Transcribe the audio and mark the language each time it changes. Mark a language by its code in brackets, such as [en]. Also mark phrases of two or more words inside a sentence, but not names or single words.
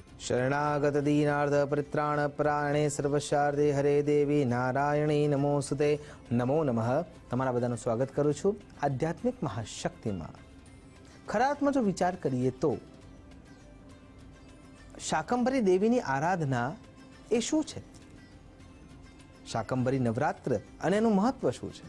[sa] शरणागत दीनार्थ परित्राण परायणे सर्वशार्दे हरे देवी नारायणी नमोस्तुते। नमो नमः। [gu] તમારા બધાનું સ્વાગત કરું છું આધ્યાત્મિક મહાશક્તિમાં। ખરા અર્થમાં જો વિચાર કરીએ તો શાકંભરી દેવીની આરાધના એ શું છે? શાકંભરી નવરાત્ર અને એનું મહત્વ શું છે?